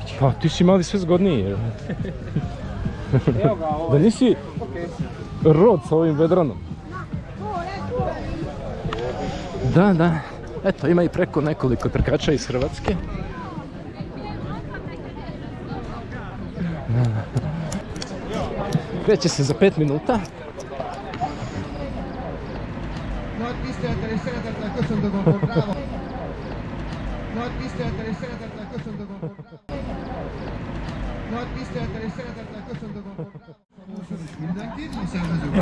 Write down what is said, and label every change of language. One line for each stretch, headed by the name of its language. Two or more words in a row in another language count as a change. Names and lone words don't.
Croatian: Pa ti si mali sve zgodniji. Da nisi rod sa ovim vedranom. Da. Eto, ima i preko nekoliko trkača iz Hrvatske. Kreće se za 5 minuta.
Hungarian: Nagy tisztelettel és szeretettel köszöntök a Dráván. Nagy tisztelettel és szeretettel köszöntök a Dráván. Nagy tisztelettel és szeretettel köszöntök a Dráván. Mindenkit, a szervezők.